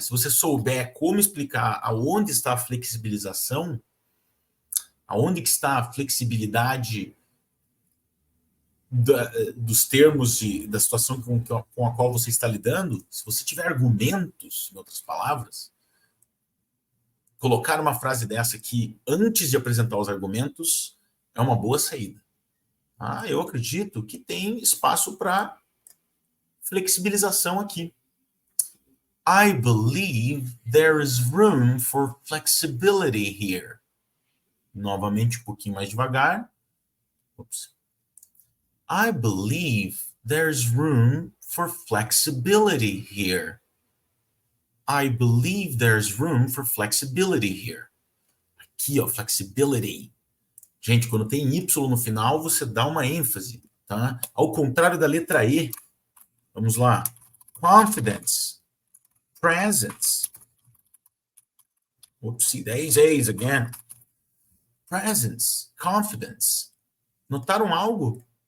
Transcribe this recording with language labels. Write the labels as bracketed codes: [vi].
[pt] Se você souber como explicar aonde está a flexibilização, aonde que está a flexibilidade dos termos da situação com a qual você está lidando, se você tiver argumentos, em outras palavras, colocar uma frase dessa aqui antes de apresentar os argumentos é uma boa saída. Eu acredito que tem espaço para flexibilização aqui. [en] I believe there is room for flexibility here. [pt] Novamente, um pouquinho mais devagar. Oops. [en] I believe there's room for flexibility here. I believe there's room for flexibility here. [pt] Aqui, ó, flexibility. Gente, quando tem Y no final, você dá uma ênfase, tá? Ao contrário da letra E. Vamos lá. [en] Confidence. Presence. Oopsie daisies again. Presence. Confidence. [pt] Notaram algo?